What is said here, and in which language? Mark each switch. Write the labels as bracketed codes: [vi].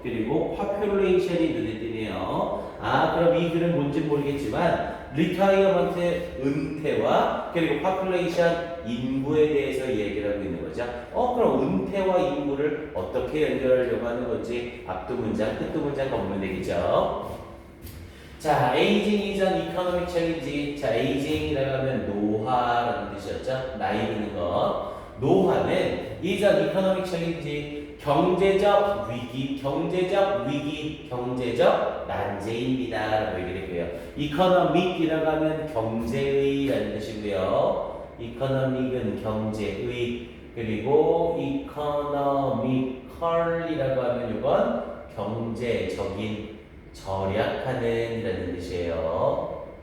[ko] 그리고 population이 눈에 띄네요. 그럼 이 글은 뭔지 모르겠지만 리타이어먼트 은퇴와 그리고 population 인구에 대해서 얘기를 하고 있는 거죠. 그럼 은퇴와 인구를 어떻게 연결하려고 하는 건지 앞두 문장, 끝두 문장 보면 되겠죠. [en] 자, aging is an economic challenge. [ko] 자, aging이라고 하면 노화라는 뜻이었죠. 나이 드는 것. 노화는 is an economic challenge. 경제적 위기, 경제적 난제입니다. 라고 얘기를 했고요. economic이라고 하면 경제의라는 뜻이고요. economic은 경제의, 그리고 economical이라고 하면 이건 경제적인, 절약하는 이라는 뜻이에요.